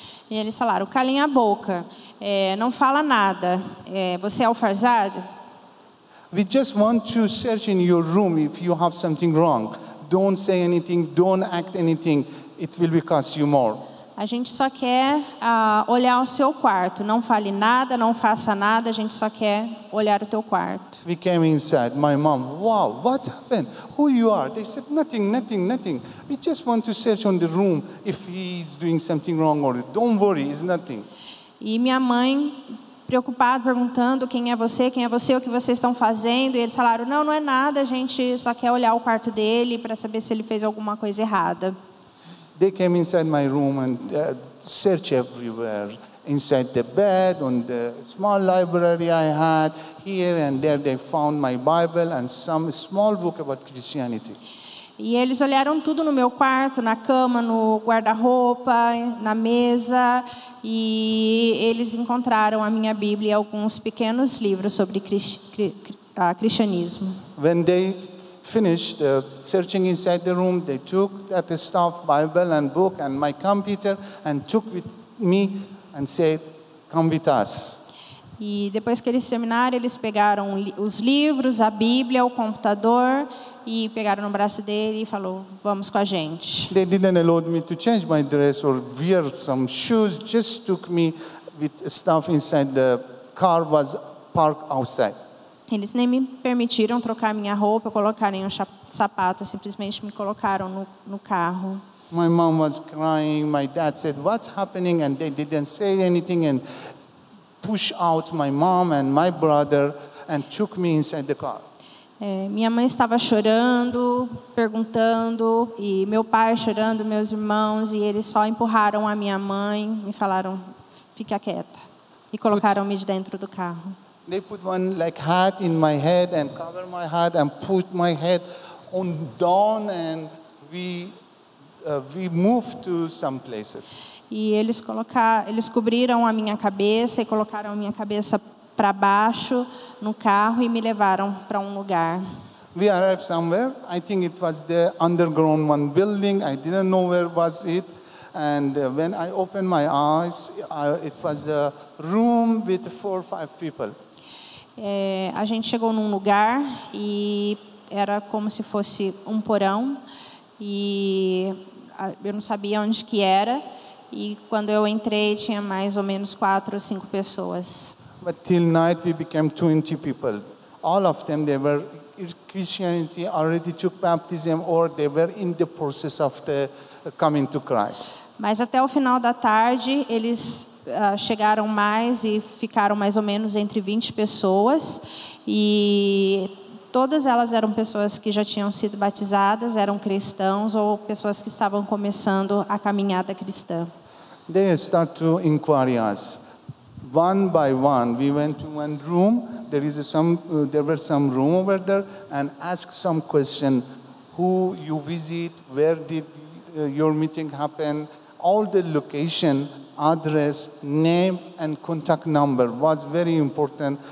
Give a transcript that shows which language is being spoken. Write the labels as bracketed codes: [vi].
[pt] E eles falaram: calem a boca, não fala nada. Você é o Farzad? [en] We just want to search in your room if you have something wrong. Don't say anything, don't act anything. It will cost you more. [pt] A gente só quer olhar o seu quarto. Não fale nada, não faça nada. A gente só quer olhar o teu quarto. [en] We came inside. My mom, "Wow, what happened? Who you are?" They said, "Nothing. We just want to search on the room if he is doing something wrong or don't worry, it's nothing." [pt] E minha mãe, preocupada, perguntando: quem é você, o que vocês estão fazendo? E eles falaram: não é nada, a gente só quer olhar o quarto dele para saber se ele fez alguma coisa errada. [en] They came inside my room and searched everywhere. Inside the bed, on the small library I had, here and there they found my Bible and some small book about Christianity. [pt] E eles olharam tudo no meu quarto, na cama, no guarda-roupa, na mesa, e eles encontraram a minha Bíblia e alguns pequenos livros sobre cristianismo. [en] When they finished searching inside the room, they took that stuff, Bible and book and my computer, and took with me and said, "Come with us." [pt] E depois que eles terminaram, eles pegaram os livros, a Bíblia, o computador e pegaram no braço dele e falou: "Vamos com a gente." [en] They didn't allow me to change my dress or wear some shoes. Just took me with stuff inside the car was parked outside. [pt] Eles nem me permitiram trocar minha roupa, colocarem um sapato, simplesmente me colocaram no carro. [en] My mom was crying. My dad said, "What's happening?" And they didn't say anything and pushed out my mom and my brother and took me inside the car. [pt] Minha mãe estava chorando, perguntando, e meu pai chorando, meus irmãos, e eles só empurraram a minha mãe, me falaram: "Fica quieta", e colocaram-me de dentro do carro. [en] They put one like hat in my head and cover my head and put my head on down, and we moved to some places. [pt] E eles cobriram a minha cabeça e colocaram a minha cabeça para baixo no carro e me levaram para um lugar. [en] We arrived somewhere. I think it was the underground one building. I didn't know where was it. And when I opened my eyes, it was a room with 4 or 5 people. [pt] A gente chegou num lugar e era como se fosse um porão e eu não sabia onde que era. E quando eu entrei tinha mais ou menos 4 ou 5 pessoas. [en] But till night we became 20 people. All of them, they were Christianity, already took baptism, or they were in the process of the coming to Christ. [pt] Mas até o final da tarde, eles chegaram mais e ficaram mais ou menos entre 20 pessoas. E todas elas eram pessoas que já tinham sido batizadas, eram cristãos ou pessoas que estavam começando a caminhada cristã. [en] They start to inquire us. One by one, we went to one room. There were some room over there, and asked some question: who you visit, where did your meeting happen, all the location, address, name, and contact number was very important.